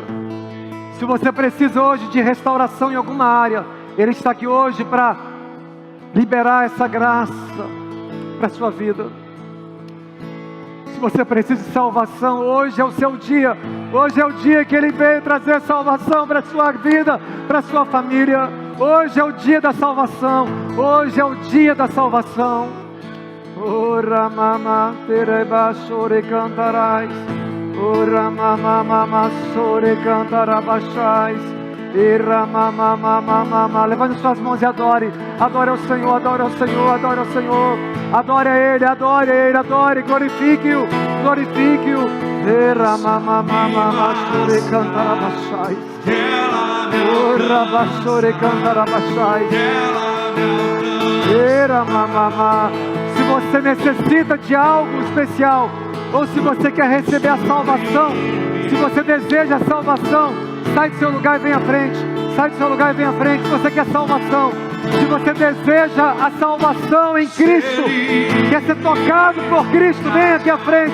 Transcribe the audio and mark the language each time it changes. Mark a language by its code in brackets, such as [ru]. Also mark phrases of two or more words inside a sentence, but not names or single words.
[pt] Se você precisa hoje de restauração em alguma área, Ele está aqui hoje para liberar essa graça para a sua vida. Se você precisa de salvação, hoje é o seu dia. Hoje é o dia que Ele veio trazer salvação para a sua vida, para a sua família. Hoje é o dia da salvação. Hoje é o dia da salvação. Ora mama tereba chore cantarais. Ora mama mama sore cantarabachais. Ira mama mama mama. Levante suas mãos e adore. Adore ao Senhor, adore ao Senhor, adore ao Senhor. Adore a Ele, adore a Ele, adore. Glorifique-o, glorifique-o. Ira mama mama sore cantarabachais. Ora bachore cantarabachais. Ira mama. Se você necessita de algo especial, ou se você quer receber a salvação, se você deseja a salvação, sai do seu lugar e vem à frente. Sai do seu lugar e vem à frente. Se você quer salvação, se você deseja a salvação em Cristo, quer ser tocado por Cristo, vem aqui à frente.